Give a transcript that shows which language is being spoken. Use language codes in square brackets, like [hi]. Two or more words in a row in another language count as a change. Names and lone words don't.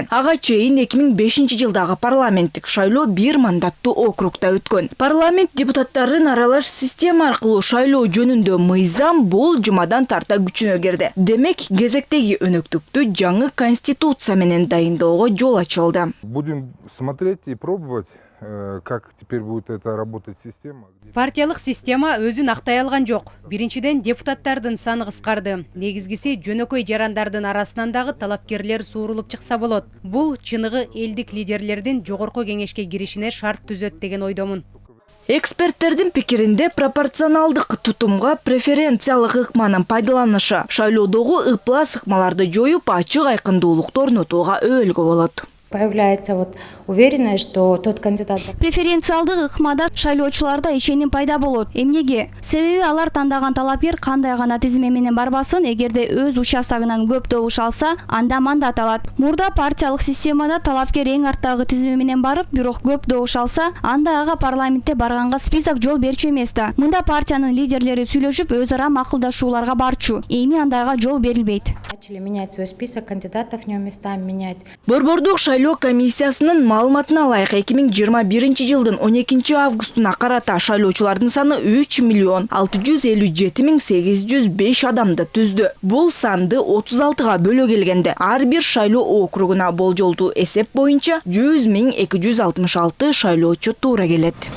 [ky] Ага чейин 2005-жылдагы парламенттик шайлоо 1 мандаттуу округда өткөн. Парламент депутаттарын аралаш система аркылуу шайлоо жөнүндө мыйзам бул жумадан тарта күчүнө кирди. Демек, кезектеги өнөктүктү жаңы конституция менен дайындоого жол ачылды. [ru] Будем смотреть и пробовать, как теперь будет это работать система. [ky] Партиялык система өзүн актай алган жок. Биринчиден депутаттардын саны кыскарды. Негизгиси жөнөкөй жарандардын арасынан дагы талапкерлер суурулуп чыкса болот. Бул чыныгы элдик лидерлердин жогорку кеңешке киришине шарт түзөт деген ойдомун. Эксперттердин пикиринде пропорционалдык тутумга преференциялык ыкманын пайдаланышы шайлоодогу ыплас ыкмаларды жоюп ачык айкындуулукту орнотууга өөлгө болот. [ru] Появляется уверенность, что тот кандидат... [ky] Преференциалдык ыкмада шайлоочуларда ишеним пайда болот. Эмнеге? Себеби алар тандаган талапкер кандай гана тизме менен барбасын, эгерде өз участогунан көп добуш алса, анда мандат алат. Мурда партиялык системада талапкер эң арттагы тизме менен барып, бирок көп добуш алса, анда ага парламентте барганга список жол берчү эмес да. Мында партиянын лидерлери сүйлөшүп, өз ара макулдашууларга барчу. Эми андайга жол берилбейт. [ru] Начали менять свой список кандидатов, в нем местами менять. [ky] Борбордук шайлоо комиссиясынын маалыматына ылайык 2021-жылдын 12 августуна карата шайлоочулардын саны 3.657.805 адамды түздү. Бул санды 36га бөлө келгенде ар бир шайлоо округуна болжолдуу эсеп боюнча 100.266 шайлоочу туура келет.